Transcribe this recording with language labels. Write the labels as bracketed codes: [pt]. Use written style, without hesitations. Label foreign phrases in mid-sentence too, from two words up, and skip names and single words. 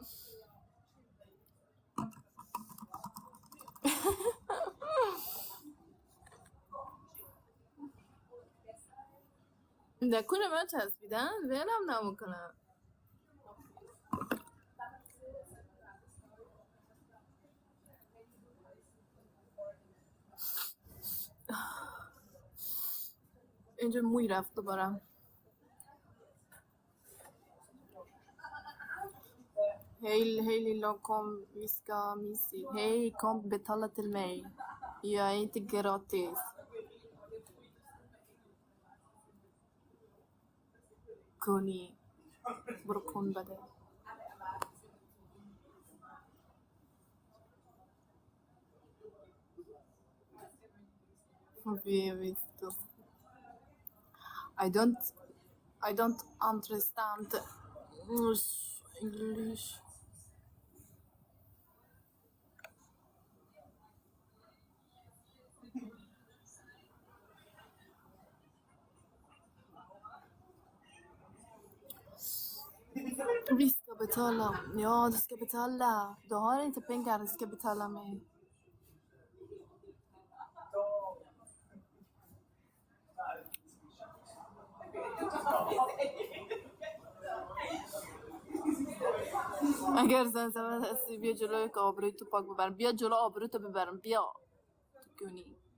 [fa] نکنه من چسبیدن ولم نمیکنم. اینجا موی رفت دوباره. [sv] Hej lilla kom, vi ska mysigt. Hej kom betala till mig. Jag är inte gratis. [fa] Kuni. برو بده. [en] I don't understand English. [sv] Vi ska betala. Ja, du ska betala. Du har inte pengar, du ska betala mig. [fa] اگر زن هستی بیا جلوی که آبروی تو پاک ببرم. بیا جلو آبروی تو ببرم. بیا تو گونی.